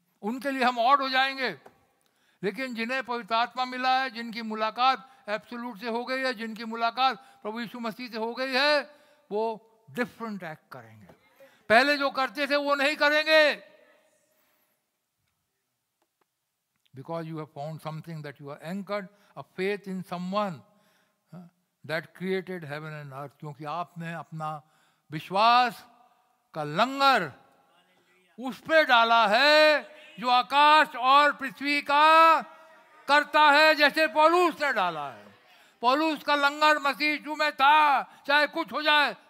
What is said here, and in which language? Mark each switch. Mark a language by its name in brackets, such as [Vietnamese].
[Hindi] उनके लिए हम ऑड हो जाएंगे. लेकिन जिन्हें पवित्र आत्मा मिला है, जिनकी मुलाकात एब्सोल्यूट से हो गई है, जिनकी मुलाकात प्रभु यीशु मसीह से हो गई है, वो डिफरेंट एक्ट करेंगे. पहले जो करते थे वो नहीं करेंगे. [English] Because you have found something that you are anchored, a faith in someone that created heaven and earth. [Hindi] क्योंकि आपने अपना विश्वास का लंगर उस पे डाला है जो आकाश और पृथ्वी का करता है, जैसे पौलुस ने डाला है. पौलुस का लंगर मसीह यीशु में था, चाहे कुछ हो जाए.